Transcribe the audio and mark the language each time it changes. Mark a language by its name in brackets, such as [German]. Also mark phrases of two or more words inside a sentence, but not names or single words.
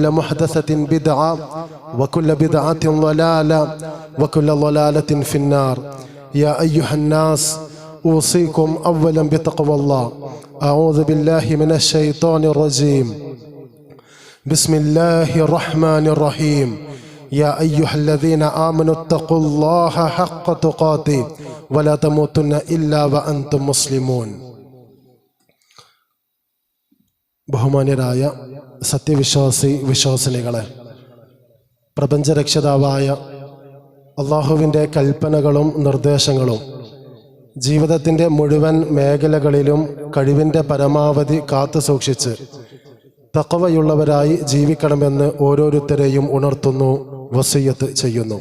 [Arabic] محدثة بدعة وكل بدعة ضلالة وكل ضلالة في النار يا أيها الناس أوصيكم أولا بتقوى الله أعوذ بالله من الشيطان الرجيم بسم الله الرحمن الرحيم يا أيها الذين آمنوا اتقوا الله حق تقاته ولا تموتن إلا وأنتم مسلمون [Malayalam] ബഹുമാന്യരായ സത്യവിശ്വാസി വിശ്വാസിനികളെ, പ്രപഞ്ചരക്ഷിതാവായ അള്ളാഹുവിൻ്റെ കൽപ്പനകളും നിർദ്ദേശങ്ങളും ജീവിതത്തിൻ്റെ മുഴുവൻ മേഖലകളിലും കഴിവിൻ്റെ പരമാവധി കാത്തു സൂക്ഷിച്ച് തഖ്വയുള്ളവരായി ജീവിക്കണമെന്ന് ഓരോരുത്തരെയും ഉണർത്തുന്നു, വസിയ്യത്ത് ചെയ്യുന്നു.